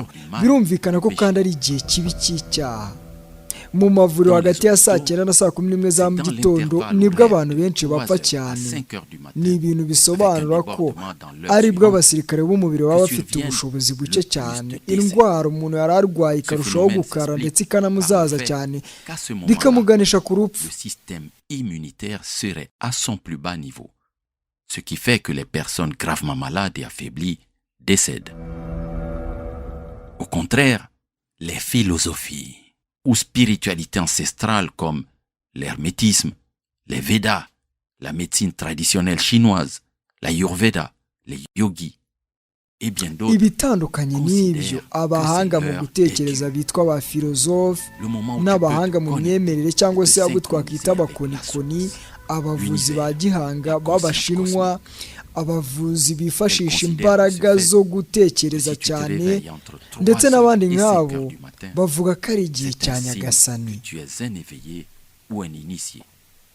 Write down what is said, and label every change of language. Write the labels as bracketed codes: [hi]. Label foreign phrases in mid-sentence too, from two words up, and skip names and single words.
[rw] Birumvikana ko kandi ari igihe kibi cy'icyaha. Mu mavuriro hagati ya saa 9 na saa 11 za mu gitondo nibwo abantu benshi bapfa cyane. Ni ibintu bisobanura ko aribwo abasirikare b'umubiri baba bafite ubushobozi buke cyane. Indwara umuntu yari arwaye ikarushaho gukara ndetse ikanamuzaza cyane, bikamuganisha ku rupfu. [fr] Le système immunitaire serait à son plus bas niveau, ce qui fait que les personnes gravement malades et affaiblies décèdent. Au contraire, les philosophies ou spiritualité ancestrale comme l'hermétisme, les Védas, la médecine traditionnelle chinoise, la Ayurveda, les yogis et bien d'autres. [rw] Ibitandukanye n'ibyo, abahanga mu gutekereza bitwa ba filozofe n'abahanga mu myemerere cyangwa se abo twakwita abakonikoni, abavuzi ba gihanga b'Abashinwa, abavuzi bifashisha imbaraga zo gutekereza cyane ndetse n'abandi nk'abo bavuga ko ari igihe cya nyagasani.